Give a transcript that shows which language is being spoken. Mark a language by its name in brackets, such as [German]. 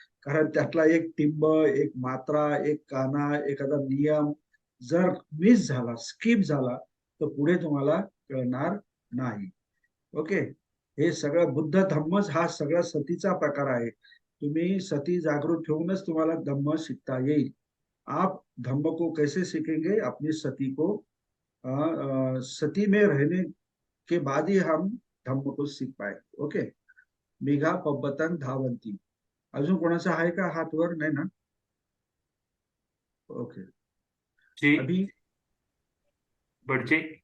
[Marathi] कारण त्यातला एक टिंब, एक मात्रा, एक काना, एखादा नियम जर मिस झाला, स्किप झाला, तर पुढे तुम्हाला कळणार नाही, ओके। हे सगळं बुद्ध धम्मच हा सगळा सतीचा प्रकार आहे। तुम्ही सती जागृत ठेवूनच तुम्हाला धम्म शिकता येईल। [Hindi] आप धम्म को कैसे सीखेंगे, अपनी सती को सती में रहने के बाद ही हम धम्म को सीख पाएंगे, ओके। [Pali] मेघा पब्बतन धावंती, [Marathi] अजून कोणाचा आहे का हात वर, नाही ना, ओके। जी [Hindi] अभी बड़चे।